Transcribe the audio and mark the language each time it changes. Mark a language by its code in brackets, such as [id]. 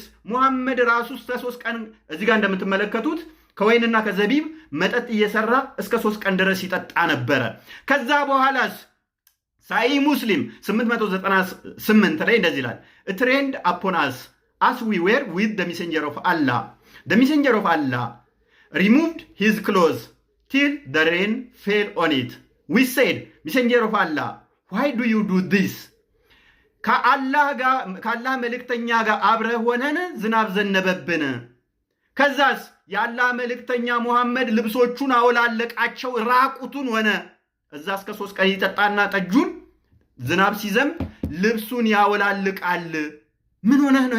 [am] ሙሐመድ ራሱ እስከ 3 ቀን እዚህ ጋር እንደምትመለከቱት ከወይንና ከዘቢብ መጠጥ እየሰራ እስከ 3 ቀን ድረስ ይጠጣ ነበረ። ከዛ በኋላስ ሳይ ሙስሊም 898 ላይ እንደዚህ ይላል። [en] ትሬንድ upon us as we were with the messenger of Allah. The messenger of Allah removed his clothes till the rain fell on it. We said, messenger of Allah, why do you do this? [am] ከአላህ መልእክተኛ ጋር አብረህ ሆነን ዝናብ ዘነበብን። ከዛስ የአላህ መልእክተኛ ሙሐመድ ልብሶቹን አወላለቃቸው፣ ራቁቱን ሆነ። እዛ እስከ 3 ቀን ይጠጣና ጠጁን ዝናብ ሲዘንብ ልብሱን ያወላልቃል። ምን ሆነህ ነው?